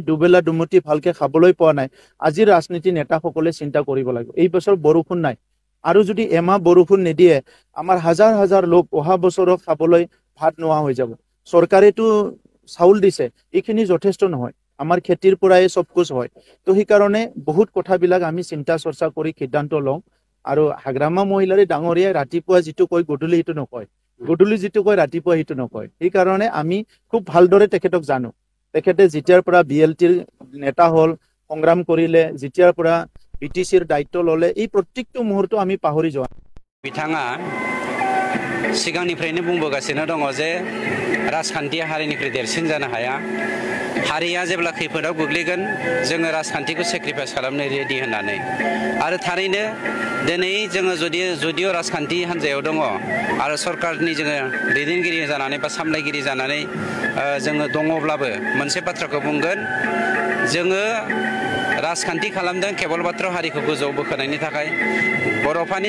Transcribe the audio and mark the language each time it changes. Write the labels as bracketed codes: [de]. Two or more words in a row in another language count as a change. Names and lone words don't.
[as] দুবেলা দুমুঠি ভালকে খাবলৈ পোৱা নাই আজিৰ ৰাজনীতি নেতা সকলে চিন্তা কৰিব লাগিব এই বছৰ বৰষুণ নাই আৰু যদি এমাহ বৰষুণ নিদিয়ে আমাৰ হাজাৰ হাজাৰ লোক অহা বছৰক খাবলৈ ভাত নোৱা হৈ যাব চৰকাৰেটো চাউল দিছে এইখিনি যথেষ্ট নহয় আমাৰ খেতিৰ পৰাই সব কিছু হয় তো সেই কাৰণে বহুত কথাবিলাক আমি চিন্তা চৰ্চা কৰি সিদ্ধান্ত লওঁ আৰু হাগ্ৰামা মহিলাৰে ডাঙৰীয়া ৰাতিপুৱা যেটো কয় গধূলি এটো নকয় গধূলি যিটো কয় ৰাতিপুৱা সেইটো নকয় সেইকাৰণে আমি খুব ভালদৰে তেখেতক জানো তেখেতে যেতিয়াৰ পৰা BLTৰ নেতা হ'ল সংগ্ৰাম কৰিলে যেতিয়াৰ পৰা BTCৰ দায়িত্ব ল'লে এই প্ৰত্যেকটো মুহূৰ্ত আমি পাহৰি যোৱা [brx] बिथाङा सिगांनिफ्रायनो बुंबोगासिनो दङ जे राजखान्थिया हारिनिख्रुइ देरसिन जानो हाया हारिया जेब्ला खैफोदाव गोग्लैगोन जोङो राजखान्थिखौ सेक्रिफाइस खालामनो रेडि होननानै आरो थारैनो दिनै जोङो जुदिअ राजखान्थि हान्जायाव दङ आरो सरकारनि जोङो दैदेनगिरि जानानै बा सामलायगिरि जानानै जोङो दङब्लाबो मोनसे बाथ्राखौ बुंगोन जोङो राजखान्थि खालामदों केवल मात्र हारिखौ गोजौआव बोखोनायनि थाखाय बर'फोरनि